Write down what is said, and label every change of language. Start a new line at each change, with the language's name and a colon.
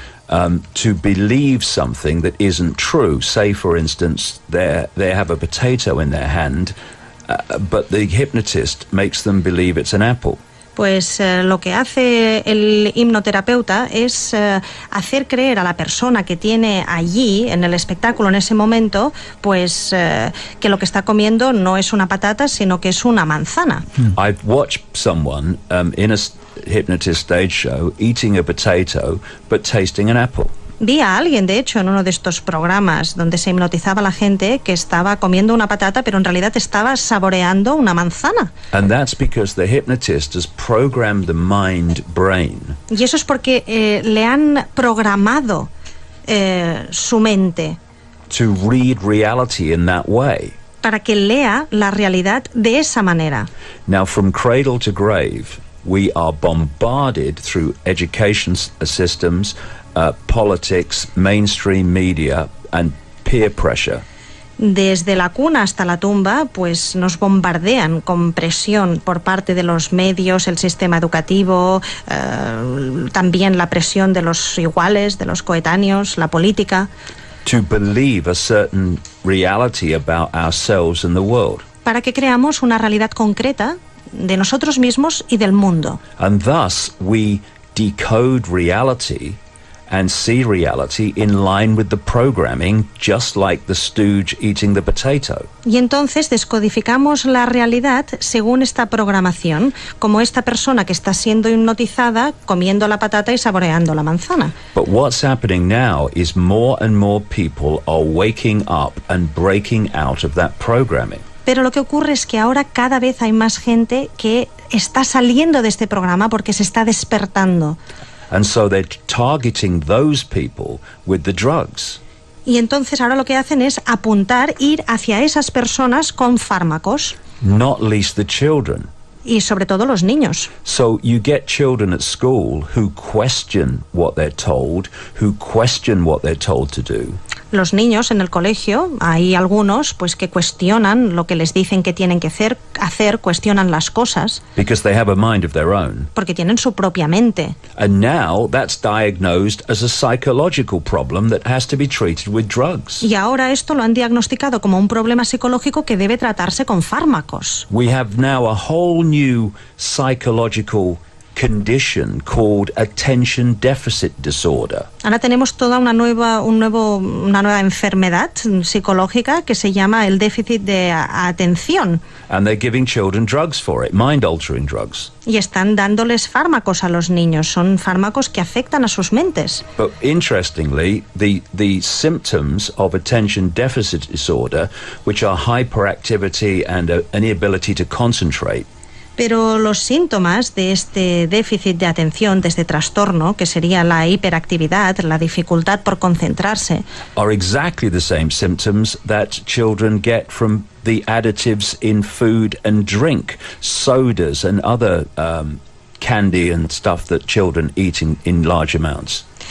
English: to believe something that isn't true. Say, for instance, they have a potato in their hand, but the hypnotist makes them believe it's an apple.
Spanish: Pues lo que hace el hipnoterapeuta es hacer creer a la persona que tiene allí en el espectáculo en ese momento, pues que lo que está comiendo no es una patata, sino que es una manzana.
English: I've watched someone in a hypnotist stage show eating a potato but tasting an apple.
Spanish: Vi a alguien, de hecho, en uno de estos programas donde se hipnotizaba a la gente que estaba comiendo una patata, pero en realidad estaba saboreando una manzana.
English: And that's because the hypnotist has programmed the mind-brain.
Spanish: Y eso es porque le han programado su mente
English: To read reality in that way.
Spanish: para que lea la realidad de esa manera.
English: Now, from cradle to grave, we are bombarded through education systems, politics, mainstream media, and peer pressure.
Spanish: Desde la cuna hasta la tumba, pues nos bombardean con presión por parte de los medios, el sistema educativo, también la presión de los iguales, de los coetáneos, la política.
English: To believe a certain reality about ourselves and the world.
Spanish: Para que creamos una realidad concreta de nosotros mismos y del mundo.
English: And thus we decode reality and see reality in line with the programming, just like the stooge eating the potato.
Spanish: Y entonces descodificamos la realidad según esta programación, como esta persona que está siendo hipnotizada comiendo la patata y saboreando la manzana.
English: But what's happening now is more and more people are waking up and breaking out of that programming.
Spanish: Pero lo que ocurre es que ahora cada vez hay más gente que está saliendo de este programa porque se está despertando.
English: And so they're targeting those people with the drugs.
Spanish: Y entonces ahora lo que hacen es apuntar, ir hacia esas personas con fármacos.
English: Not least the children.
Spanish: Y sobre todo los niños.
English: So you get children at school who question what they're told, who question what they're told to do.
Spanish: Los niños en el colegio, hay algunos pues que cuestionan lo que les dicen que tienen que hacer, cuestionan las cosas.
English: Because they have a mind of their own.
Spanish: Porque tienen su propia mente.
English: And now that's diagnosed as a psychological problem that has to be treated with drugs.
Spanish: Y ahora esto lo han diagnosticado como un problema psicológico que debe tratarse con fármacos.
English: We have now a whole new psychological condition called attention deficit disorder.
Spanish: Ahora tenemos toda una nueva enfermedad psicológica que se llama el déficit de atención.
English: And they're giving children drugs for it, mind-altering drugs.
Spanish: Y están dándoles fármacos a los niños, son fármacos que afectan a sus mentes.
English: But interestingly, the symptoms of attention deficit disorder, which are hyperactivity and an inability to concentrate,
Spanish: pero los síntomas de este déficit de atención, de este trastorno, que sería la hiperactividad, la dificultad por concentrarse,
English: are exactly the same symptoms that children get from the additives in food and drink, sodas and other candy and stuff that children eat in large amounts.